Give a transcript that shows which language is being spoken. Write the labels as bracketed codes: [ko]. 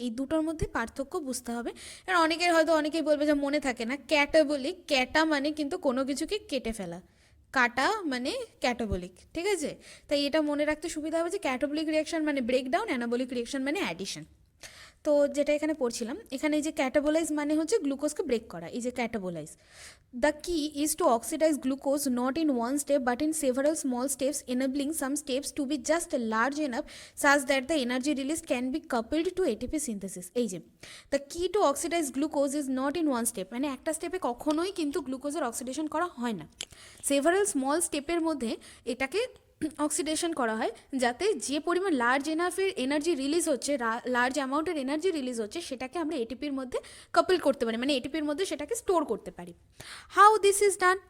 [bn] এই দুটোর মধ্যে পার্থক্য বুঝতে হবে। আর অনেকেই বলবে যে মনে থাকে না, ক্যাটাবলিক, ক্যাটা মানে কিন্তু কোনো কিছুকে কেটে ফেলা, কাটা মানে ক্যাটাবলিক, ঠিক আছে? তাই এটা মনে রাখতে সুবিধা হবে যে ক্যাটাবলিক রিয়াকশন মানে ব্রেকডাউন, অ্যানাবলিক রিয়াকশন মানে অ্যাডিশন। তো যেটা এখানে পড়ছিলাম, এখানে এই যে ক্যাটাবোলাইজ মানে হচ্ছে গ্লুকোজকে ব্রেক করা, এই যে ক্যাটাবোলাইজ। [en] The key is to oxidise glucose not in one step but in several small steps, enabling some steps to be just large enough such that the energy release can be coupled to ATP synthesis. [bn] এই যে [en] the key to oxidise glucose is not in one step, [bn] মানে একটা স্টেপে কখনোই কিন্তু গ্লুকোজের oxidation করা হয় না। সেভারাল স্মল স্টেপের মধ্যে এটাকে অক্সিডেশন করা হয় যাতে যে পরিমাণ লার্জ এনাফের এনার্জি রিলিজ হচ্ছে, লার্জ অ্যামাউন্টের এনার্জি রিলিজ হচ্ছে, সেটাকে আমরা এটিপির মধ্যে কাপল করতে পারি, মানে এটিপির মধ্যে সেটাকে স্টোর করতে পারি। [en] How this is done?